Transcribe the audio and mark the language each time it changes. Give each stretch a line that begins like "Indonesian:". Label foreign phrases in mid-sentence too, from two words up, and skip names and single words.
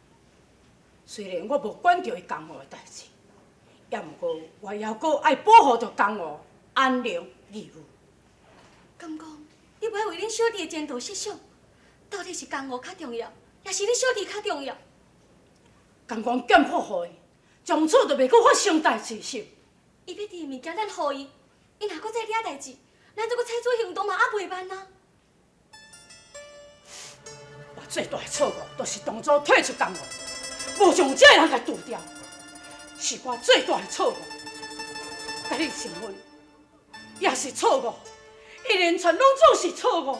Min Nan Chinese: 虽然我无管着伊江湖的代志，也毋过我还阁爱保护着江湖安宁义务。敢讲，你要为恁小弟的前途设想？到底是江湖较重要，也是你小弟较重要？敢讲剑谱互伊，从此就袂阁发生代志是？伊要伫的物件咱互伊，伊若搁再惹代志，咱再搁采取行动嘛，也袂慢啊。我最大的错误，就是当初退出江湖，无将这个人给除掉，是我最大的错误。甲你成婚，也是错误，一连串拢总是错误。